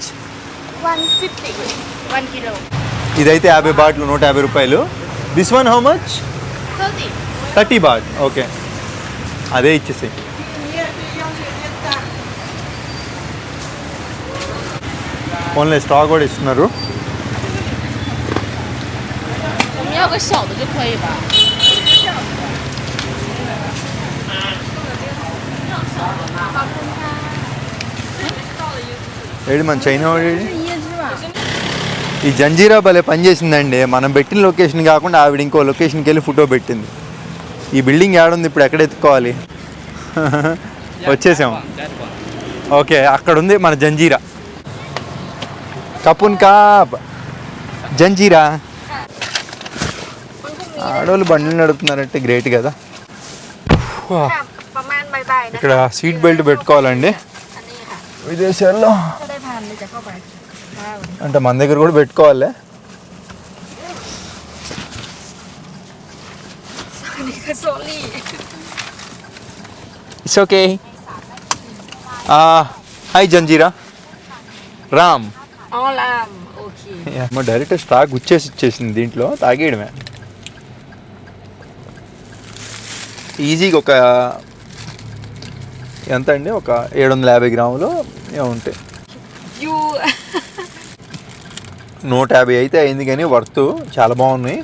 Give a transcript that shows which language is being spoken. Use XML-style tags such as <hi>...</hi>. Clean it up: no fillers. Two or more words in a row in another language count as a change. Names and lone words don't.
<te>150 1 kilo. ఇదైతే 50 బాట్లు, 150 రూపాయలు.</te> <en>this one how much?</en> <te>30 బాట్. ఓకే, అదే ఇచ్చేసి.</te> <en>only straw</en> <te>కూడా ఇస్తున్నారు.</te> <zh>我们要个小的就可以吧？</zh> <te>ఏడు మన చైనా వాడు. ఈ జంజీరా భలే పనిచేసిందండి. మనం పెట్టిన లొకేషన్ కాకుండా ఆవిడ ఇంకో లొకేషన్కి వెళ్ళి ఫోటో పెట్టింది. ఈ బిల్డింగ్ ఏడుంది, ఇప్పుడు ఎక్కడ ఎత్తుకోవాలి? వచ్చేసాం. ఓకే, అక్కడ ఉంది మన జంజీరా. కపున్ కాబ్ జంజీరా. ఆడవాళ్ళు బండ్లు నడుపుతున్నారంటే గ్రేట్ కదా.</te> <th>ประมาณบ่ายๆนะคะ</th> <te>ఇక్కడ సీట్ బెల్ట్ పెట్టుకోవాలండి</te> <th>อันนี้ค่ะ</th> <te>విదేశాల్లో.</te> <th>ถ้าได้ผ่านเลยจะเข้าไปว้าว</th> <te>అంటే మన దగ్గర కూడా పెట్టుకోవాలి.</te> <th>อันนี้คือโซลี่</th> <en>It's okay. Hi Janjira.</en> <te>రామ్.</te> <th>อ๋อลามโอเค</th> <te>మా డైరెక్ట్ స్టాక్ ఇచ్చేసింది దీంట్లో, తాగేయడమే. ఈజీగా ఒక ఎంత అండి, ఒక 750 గ్రాములు ఏముంటాయి. యూ 150 అయితే అయింది, కానీ వర్త్ చాలా బాగున్నాయి.</te>